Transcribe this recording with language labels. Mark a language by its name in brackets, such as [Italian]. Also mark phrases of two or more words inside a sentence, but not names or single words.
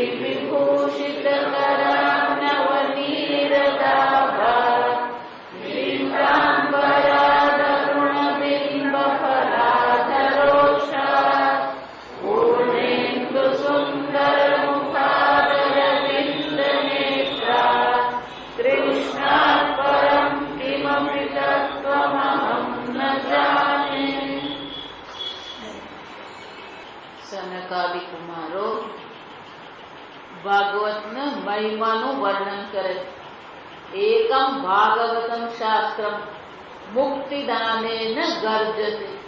[Sanskrit] विभूषितकरानवनीरदाभा पीताम्बरादरुणबिम्बफलाधरोषा पूर्णेन्दुसुन्दरमुखादरविन्दनेत्रा कृष्णात् परं किमपि तत्त्वमहं न जाने। [Gujarati] સનકાદિ કુમારો ભાગવતના મહિમાનું વર્ણન કરે. [Sanskrit] એકમ ભાગવતમ શાસ્ત્રમ મુક્તિદાનેન ગર્જતે.